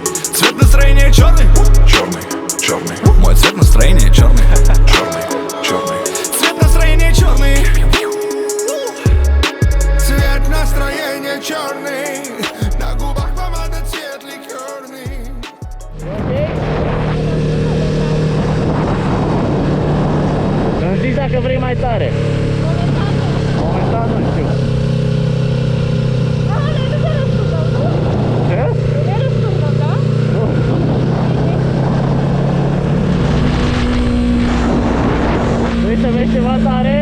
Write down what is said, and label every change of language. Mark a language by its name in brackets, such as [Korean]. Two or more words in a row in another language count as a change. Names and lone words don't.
[Russian] Цвет настроения черный. Черный, черный, Мой цвет настроения черный. черный, черный. Цвет настроения черный. Цвет настроения черный. На губах помада цвет ликерный. [Romanian] Zic dacă vrei mai tare. Momentan nu știu. Ce? Vrei să vezi ceva tare?